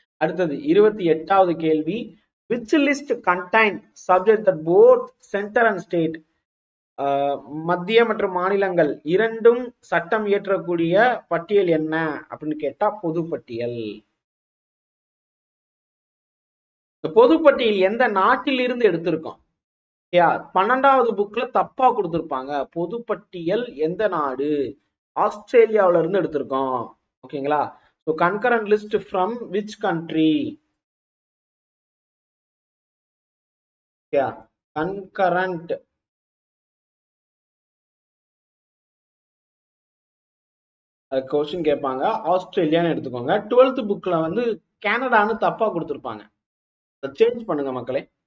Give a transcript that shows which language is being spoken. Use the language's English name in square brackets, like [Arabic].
[Tamil] அடுத்தது 28வது கேள்வி, [English] which list contain subject that both center and state, [Tamil] மத்திய மற்றும் மாநிலங்கள் இரண்டும் சட்டம் இயற்றக்கூடிய பட்டியல் என்ன அப்படின்னு கேட்டா பொது பட்டியல். பொது பட்டியல் எந்த நாட்டில் இருந்து எடுத்திருக்கோம்? 12வது புக்ல தப்பா கொடுத்திருப்பாங்க. பொது பட்டியல் எந்த நாடு? ஆஸ்திரேலியாவில இருந்து எடுத்திருக்கோம். [English] ஓகேங்களா, so concurrent list from which country? [Tamil] concurrent question கேட்பாங்க, ஆஸ்திரேலியான்னு எடுத்துக்கோங்க. 12th புக்ல வந்து கனடான்னு தப்பா கொடுத்திருப்பாங்க. சேஞ்ச் பண்ணுங்க மக்களே.